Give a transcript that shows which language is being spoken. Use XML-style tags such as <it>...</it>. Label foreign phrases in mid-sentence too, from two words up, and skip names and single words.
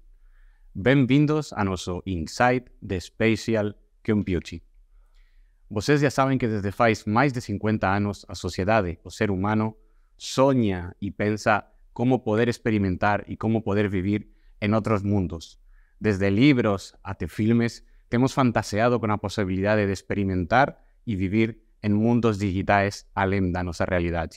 <gl>Benvindos a noso Insight de Spatial Computing. Vocês já sabem que desde faz máis de 50 anos a sociedade, o ser humano, soña e pensa como poder experimentar e como poder vivir en outros mundos. Desde libros até filmes, temos fantaseado con a posibilidade de experimentar e vivir en mundos digitais além da nosa realidade.</gl>